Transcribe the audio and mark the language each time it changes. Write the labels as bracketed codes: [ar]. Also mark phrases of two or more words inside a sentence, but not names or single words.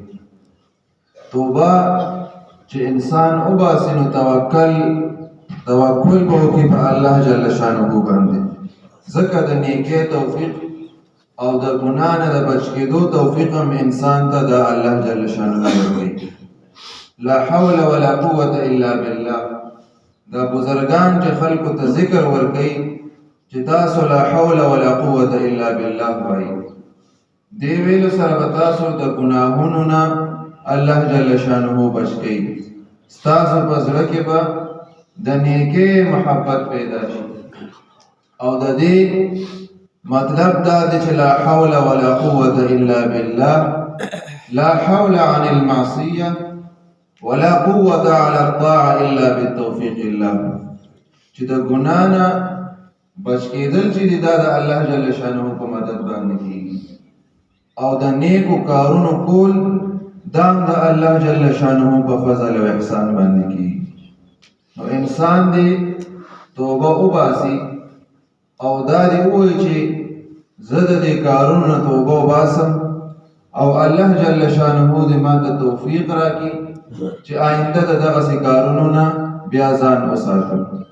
[ps] توبه چې انسان وباسي نو توکل به وکړي په الله [ar] جل شانه [ps] باندې، ځکه د نیکۍ توفیق او د ګناه نه د بچ کېدو توفیق هم انسان ته د الله [ar] جل شانه [ps] ورکوي. [ar] لا حول ولا قوة الا بالله. [ps] دا بزرگان چې خلکو ته ذکر ورکوي چې تاسو [ar] لا حول ولا قوة الا بالله [ps] وایي، دې ویلو سره به تاسو د ګناهونو نه الله [ar] جل شانه [ps] بچ کوي، ستاسو په زړه کې به د نیکۍ محبت پیدا شي. او د دې مطلب دا دی چې [ar] لا حول ولا قوة الا بالله، لا حول عن المعصية ولا قوة على الطاعة الا بالتوفيق الله. [ps] چې د ګناه نه بچ کېدل چې دی دا د الله [ar] جل شانه [ps] په مدد باندې کېږي، او د نیکو کارونو کول دا هم د الله [ar] جل شانه [ps] په فضل او احسان باندې کېږي. نو انسان دې توبه وباسي او دا دې ووایي چې زه د دې کارونو نه توبه وباسم او الله [ar] جل شانه [ps] دې ما ته توفیق راکړي چې آینده د دغسې کارونو نه بیا ځان وساتم.